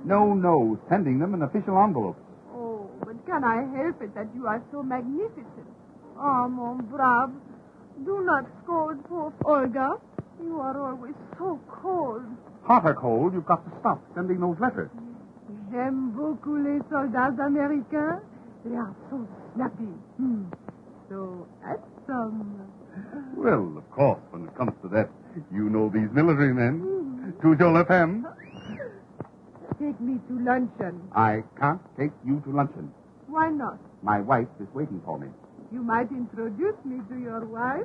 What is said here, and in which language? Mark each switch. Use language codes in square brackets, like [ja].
[en] No, sending them in official envelopes. Oh, but can I help it that you are so magnificent? Oh, [fr] mon brave, [en] do not scold poor Olga. You are always so cold. Hot or cold, you've got to stop sending those letters. [fr] J'aime beaucoup les soldats américains. [en] They are so snappy. So handsome. Well, of course, when it comes to that, you know these military men. Choose your left hand. Take me to luncheon. I can't take you to luncheon. Why not? My wife is waiting for me. You might introduce me to your wife.